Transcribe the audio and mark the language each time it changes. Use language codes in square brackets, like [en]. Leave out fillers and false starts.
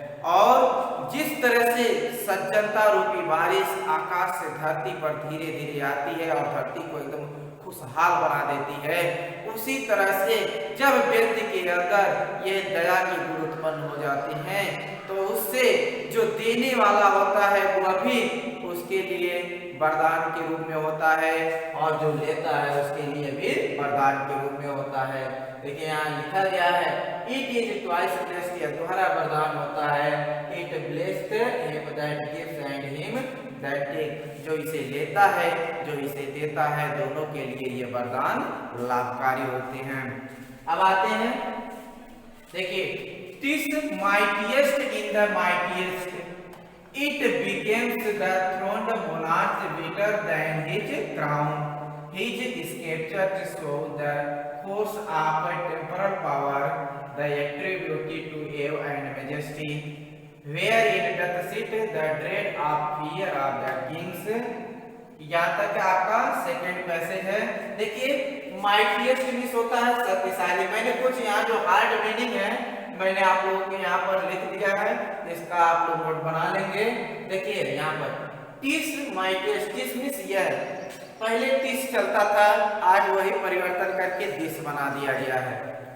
[hi] और जिस तरह से सज्जनता रूपी बारिश आकाश से धरती पर धीरे धीरे आती है और धरती को एकदम खुशहाल बना देती है, उसी तरह से जब व्यक्ति के अंदर ये दया की गुण उत्पन्न हो जाती हैं, तो उससे जो देने वाला होता है वह भी उसके लिए वरदान के रूप में होता है, और जो लेता है उसके लिए भी वरदान के रूप में होता है। देखिए यहाँ लिखा गया है, [en] it is twice blessed, [hi] यह दोहरा वरदान होता है। [en] it blessed him that gives and him that take, [hi] जो इसे लेता है, जो इसे देता है, दोनों के लिए ये वरदान लाभकारी होते हैं। अब आते हैं, देखिए, [en] tis mightiest in the mightiest, it becomes the throned monarch better than his crown. His sceptre show the force of temporal power, the attribute to awe and majesty, where it doth sit the dread of fear of the kings. [hi] यहाँ तक आपका second passage है। देखिए, mightiest means होता है शक्तिशाली। मैंने कुछ यहाँ जो हार्ड मीनिंग है मैंने आप लोगों के यहाँ पर लिख दिया है, इसका आप लोग नोट बना लेंगे। देखिए यहाँ पर टिस माइटिएस्ट, टिस मींस यह, पहले टिस चलता था, आज वही परिवर्तन करके दिस बना दिया गया है।